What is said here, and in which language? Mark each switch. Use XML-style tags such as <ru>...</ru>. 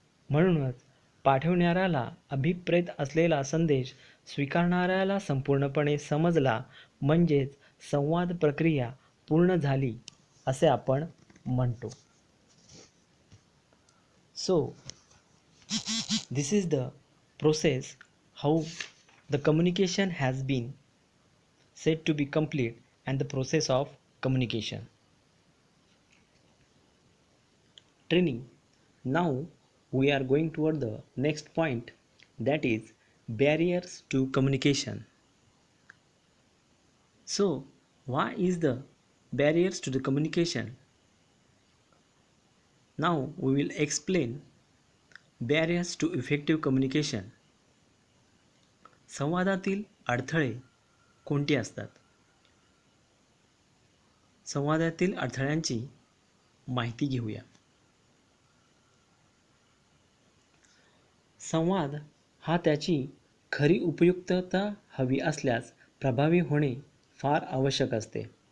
<mr>म्हणूनच पाठवणाऱ्याला अभिप्रेत असलेला संदेश स्वीकारणाऱ्याला संपूर्णपणे समजला म्हणजेच संवाद प्रक्रिया पूर्ण झाली असे आपण म्हणतो.</mr> <en>So, this is the process how the communication has been said to be complete and the process of communication. Training. Now we are going toward the next point, that is barriers to communication. So, why is the barriers to the communication? Now we will explain barriers to effective communication.</en> <mr>संवादातील अडथळे कोणते असतात? संवादातील अडथळ्यांची माहिती घेऊया. संवाद हा त्याची खरी उपयुक्तता हवी असल्यास प्रभावी होणे फार आवश्यक असते.</mr>